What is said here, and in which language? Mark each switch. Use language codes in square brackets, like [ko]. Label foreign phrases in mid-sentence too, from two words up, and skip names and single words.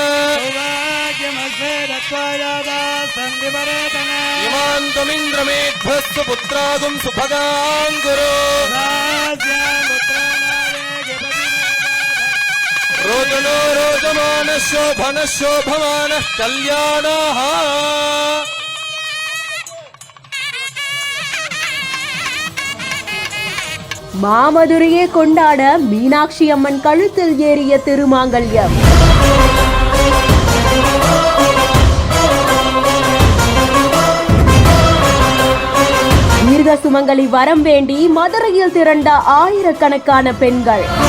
[sa] इमान्तमिन्द्रमेघ्यस्तु पुत्रागुं सुभगां गुरु रोदनो रोदमानः शोभनः शोभमानः कल्याणः. [ta] மாமதுரையே கொண்டாட மீனாட்சி அம்மன் கழுத்தில் ஏறிய திருமாங்கல்யம். தீர்க்க சுமங்கலி வரம் வேண்டி மதுரையில் திரண்ட ஆயிரக்கணக்கான பெண்கள்.